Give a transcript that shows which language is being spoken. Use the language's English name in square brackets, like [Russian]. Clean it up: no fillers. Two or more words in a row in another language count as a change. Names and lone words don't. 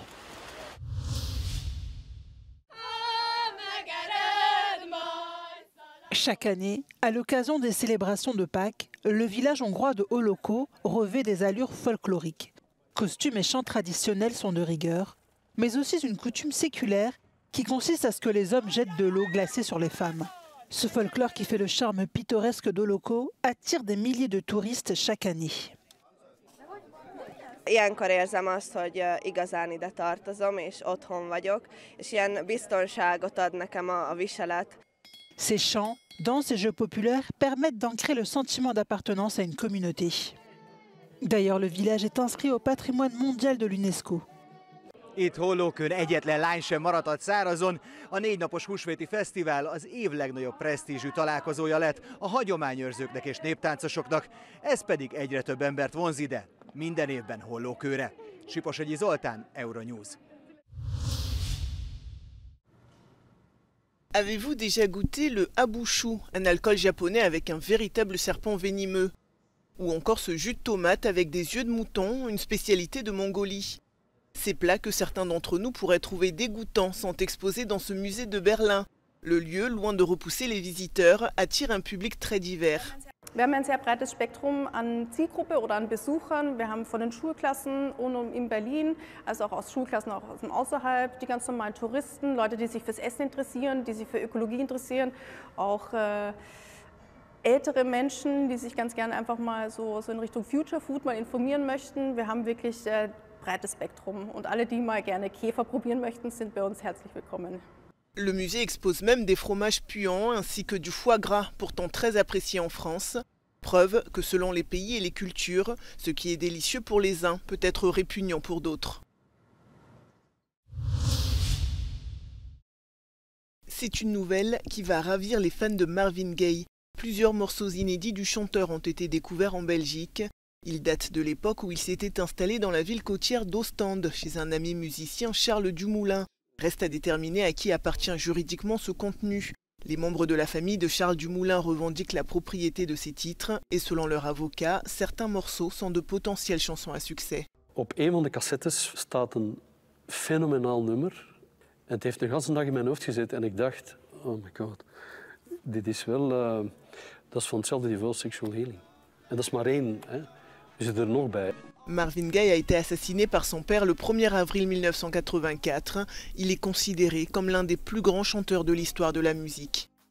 [French] Chaque année, à l'occasion des célébrations de Pâques, le village hongrois de Holoko revêt des allures folkloriques. Costumes et chants traditionnels sont de rigueur, mais aussi une coutume séculaire qui consiste à ce que les hommes jettent de l'eau glacée sur les femmes. Ce folklore qui fait le charme pittoresque d'Holoko attire des milliers de touristes chaque année. [Hungarian] Ilyenkor érzem azt, hogy igazán ide tartozom, és otthon vagyok, és ilyen biztonságot ad nekem a viselet. [French] Ces chants, danses et jeux populaires permettent d'ancrer le sentiment d'appartenance à une communauté. D'ailleurs, le village est inscrit au patrimoine mondial de l'UNESCO. [Hungarian] Itt Hollókön egyetlen lány sem maradhat szárazon. A 4 napos húsvéti fesztivál az év legnagyobb presztízsű találkozója lett a hagyományőrzőknek és néptáncosoknak, ez pedig egyre több embert vonz ide, minden évben Hollókőre. Siposegyi Zoltán, Euronews. [French] Avez-vous déjà goûté le abushu, un alcool japonais avec un véritable serpent venimeux? Ou encore ce jus de tomate avec des yeux de mouton, une spécialité de Mongolie? Ces plats que certains d'entre nous pourraient trouver dégoûtants sont exposés dans ce musée de Berlin. Le lieu, loin de repousser les visiteurs, attire un public très divers. [German] Wir haben ein sehr breites Spektrum an Zielgruppe oder an Besuchern. Wir haben von den Schulklassen in Berlin, also auch aus Schulklassen auch aus dem Außerhalb, die ganz normalen Touristen, Leute, die sich fürs Essen interessieren, die sich für Ökologie interessieren, auch ältere Menschen, die sich ganz gerne einfach mal so in Richtung [English] Future Food [German] mal informieren möchten. Wir haben wirklich breites Spektrum und alle, die mal gerne Käfer probieren möchten, sind bei uns herzlich willkommen. [French] Le musée expose même des fromages puants ainsi que du foie gras, pourtant très apprécié en France. Preuve que selon les pays et les cultures, ce qui est délicieux pour les uns peut être répugnant pour d'autres. C'est une nouvelle qui va ravir les fans de Marvin Gaye. Plusieurs morceaux inédits du chanteur ont été découverts en Belgique. Ils datent de l'époque où il s'était installé dans la ville côtière d'Ostende, chez un ami musicien, Charles Dumoulin. Reste à déterminer à qui appartient juridiquement ce contenu. Les membres de la famille de Charles Dumoulin revendiquent la propriété de ces titres et selon leur avocat, certains morceaux sont de potentielles chansons à succès. [Dutch] Op een van de cassettes staat een fenomenaal nummer. Het heeft de hele dag in mijn hoofd gezeten en ik dacht, [English] oh my god, [Dutch] dit is wel, dat is van hetzelfde niveau Sexual Healing. En dat is maar één, hè. Je zit er nog bij. [French] Marvin Gaye a été assassiné par son père le 1er avril 1984. Il est considéré comme l'un des plus grands chanteurs de l'histoire de la musique.